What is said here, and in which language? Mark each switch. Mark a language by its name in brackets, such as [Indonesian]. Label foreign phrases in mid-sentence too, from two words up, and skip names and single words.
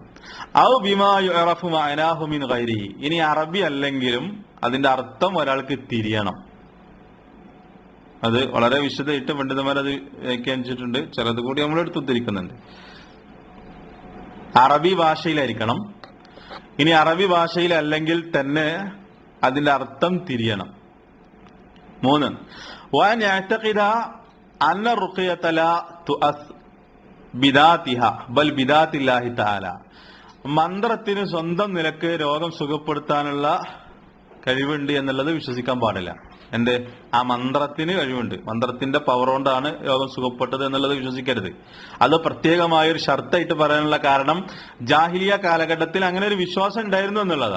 [Arabic] أو بما يعرف معناه من غيره, [Malayalam] ഇനി അറബി അല്ലെങ്കിലും അതിന്റെ അർത്ഥം ഒരാൾക്ക് തിരിയണം. അത് വളരെ വിശദമായിട്ട് പണ്ഡിതന്മാർ അത് വ്യാഖ്യാനിച്ചിട്ടുണ്ട്. ചിലത് കൂടി നമ്മൾ എടുത്ത് ഉദ്ധരിക്കുന്നുണ്ട്. അറബി ഭാഷയിലായിരിക്കണം. ഇനി അറബി ഭാഷയിലല്ലെങ്കിൽ തന്നെ അതിന്റെ അർത്ഥം തിരിയണം. 3, [Arabic] وأن يعتقد أن الرقية لا تؤث بذاتها بل بذات الله تعالى. [Malayalam] മന്ത്രത്തിന് സ്വന്തം നിലക്ക് രോഗം സുഖപ്പെടുത്താനുള്ള കഴിവുണ്ട് എന്നുള്ളത് വിശ്വസിക്കാൻ പാടില്ല. എന്റെ ആ മന്ത്രത്തിന് കഴിവുണ്ട്, മന്ത്രത്തിന്റെ പവർ കൊണ്ടാണ് രോഗം സുഖപ്പെട്ടത് എന്നുള്ളത് വിശ്വസിക്കരുത്. അത് പ്രത്യേകമായൊരു ഷർത്തായിട്ട് പറയാനുള്ള കാരണം ജാഹിലിയ കാലഘട്ടത്തിൽ അങ്ങനെ ഒരു വിശ്വാസം ഉണ്ടായിരുന്നു എന്നുള്ളതാ.